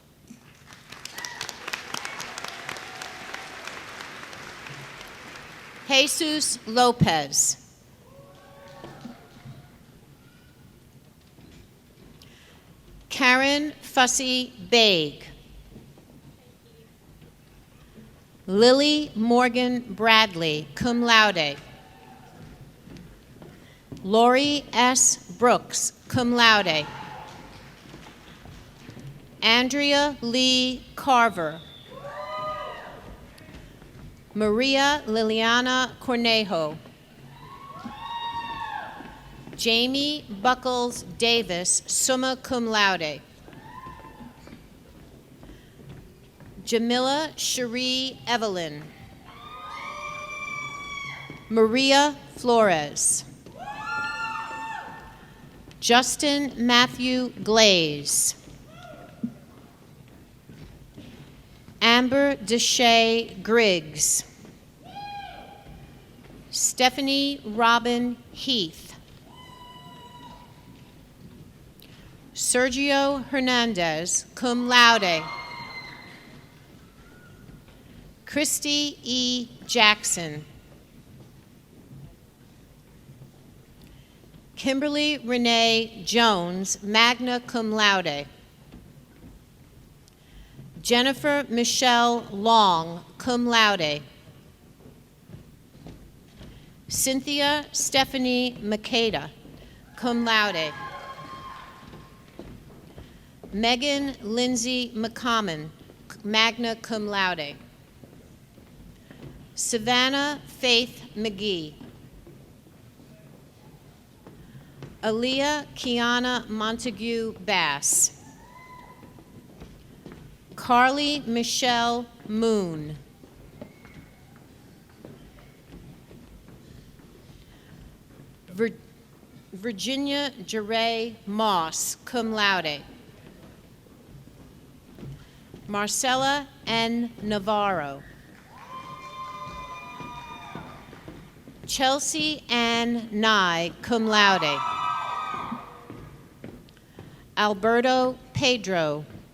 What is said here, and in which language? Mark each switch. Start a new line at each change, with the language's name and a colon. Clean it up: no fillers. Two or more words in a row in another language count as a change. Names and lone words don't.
English: Jesus Lopez. Karen Fussy Baig. Lily Morgan Bradley,
Latin: cum laude.
English: Lori S. Brooks,
Latin: cum laude.
English: Andrea Lee Carver. Maria Liliana Cornejo. Jamie Buckles Davis,
Latin: summa cum laude.
English: Jamila Cherie Evelyn. Maria Flores. Justin Matthew Glaze. Amber Deshay Griggs. Stephanie Robin Heath. Sergio Hernandez,
Latin: cum laude.
English: Christy E. Jackson. Kimberly Renee Jones,
Latin: magna cum laude.
English: Jennifer Michelle Long,
Latin: cum laude.
English: Cynthia Stephanie Makeda,
Latin: cum laude.
English: Megan Lindsay McCommon,
Latin: magna cum laude.
English: Savannah Faith McGee. Aaliyah Kiana Montague Bass. Carly Michelle Moon. Virginia Jeray Moss,
Latin: cum laude.
English: Marcella N. Navarro. Chelsea Ann Nye,
Latin: cum laude.
English: Alberto Pedro.